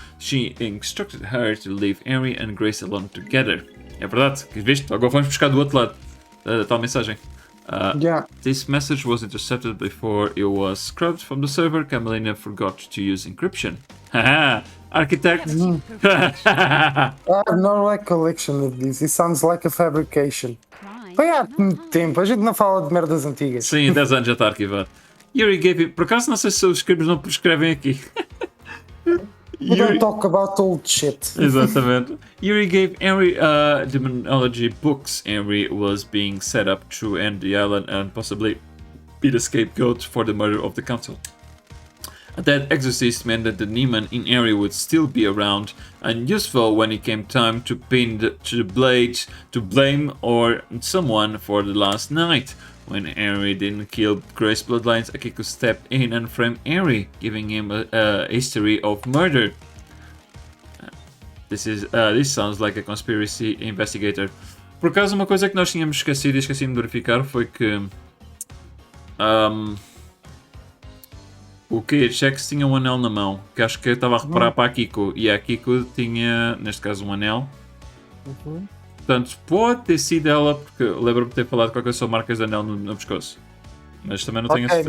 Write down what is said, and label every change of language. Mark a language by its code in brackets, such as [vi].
[en] She instructed her to leave Henry and Grace alone together. [pt] É verdade, viste? Agora vamos buscar do outro lado da tal mensagem. [en] This message was intercepted before it was scrubbed from the server. Carmelina forgot to use encryption. Haha, architect! I have no recollection of this. It sounds like a fabrication. [pt] Foi há muito tempo, a gente não fala de merdas antigas. Sim, 10 anos já está arquivado. [en] Yuri gave him... [pt] Por acaso não sei se os scripts não prescrevem aqui. [en] We don't talk about old shit. [pt] Exatamente. [en] Yuri gave Henry demonology books. Henry was being set up to end the island and possibly be the scapegoat for the murder of the council. That exorcist meant that the demon in Henry would still be around and useful when it came time to pin the blade to blame or someone for the last night. When Henry didn't kill Grace bloodlines, Akiko stepped in and framed Henry, giving him a history of murder. This sounds like a conspiracy investigator. [pt] Por acaso, uma coisa que nós tínhamos esquecido e esqueci-me de verificar foi que o KHX tinha um anel na mão, que acho que eu estava a reparar para a Kiko, e a Kiko tinha, neste caso, um anel. Portanto, pode ter sido ela, porque lembro-me de ter falado qualquer coisa sobre marcas de anel no pescoço. Mas também não tenho certeza.